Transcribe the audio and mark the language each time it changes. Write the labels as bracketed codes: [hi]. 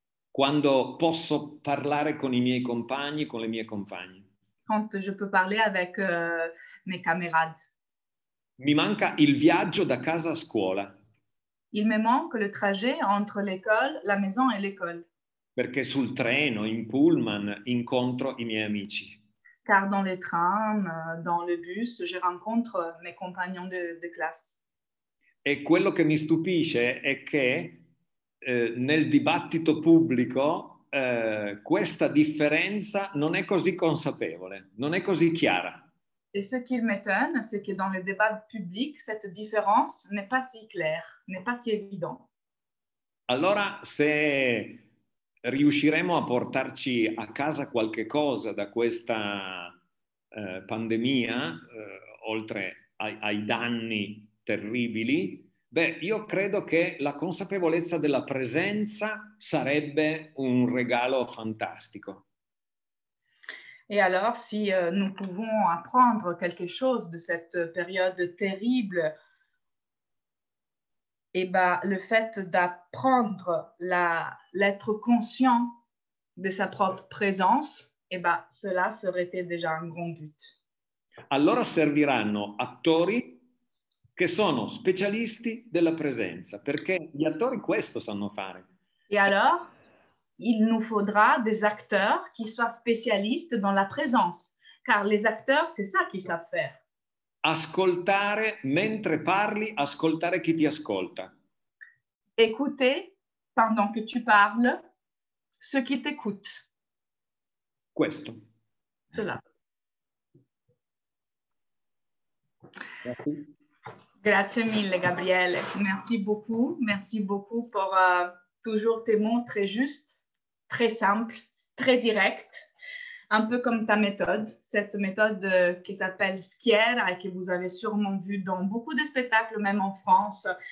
[it] Quando posso parlare con i miei compagni, con le mie compagne. [fr] Quand je peux parler avec mes camarades. [it] Mi manca il viaggio da casa a scuola. [fr] Il me manque le trajet entre l'école, la maison et l'école. [it] Perché sul treno, in pullman, incontro i miei amici. [fr] Car dans les trains, dans le bus, je rencontre mes compagnons de classe. [it] E quello che mi stupisce è che nel dibattito pubblico questa differenza non è così consapevole, non è così chiara. [fr] Et ce qui m'étonne, c'est que dans le débat public, cette différence n'est pas si claire, n'est pas si évidente. [it] Allora, se riusciremo a portarci a casa qualche cosa da questa pandemia, oltre ai danni terribili, beh, io credo che la consapevolezza della presenza sarebbe un regalo fantastico. [fr] Et alors, si nous pouvons apprendre quelque chose de cette période terrible, eh ben, le fait d'apprendre l'être conscient de sa propre présence, eh ben, cela serait déjà un grand but. [it] Allora serviranno attori che sono specialisti della presenza, perché gli attori questo sanno fare. [fr] Et alors, il nous faudra des acteurs qui soient spécialistes dans la présence, car les acteurs, c'est ça qu'ils savent faire. [it] Ascoltare mentre parli, ascoltare chi ti ascolta. [fr] Écouter pendant que tu parles ceux qui t'écoutent. [it] Questo. [fr] Cela. Merci. [it] Grazie mille, Gabriele. [fr] Merci beaucoup. Merci beaucoup pour toujours tes mots très justes, très simples, très directs, un peu comme ta méthode, cette méthode qui s'appelle Schiera et que vous avez sûrement vu dans beaucoup de spectacles, même en France.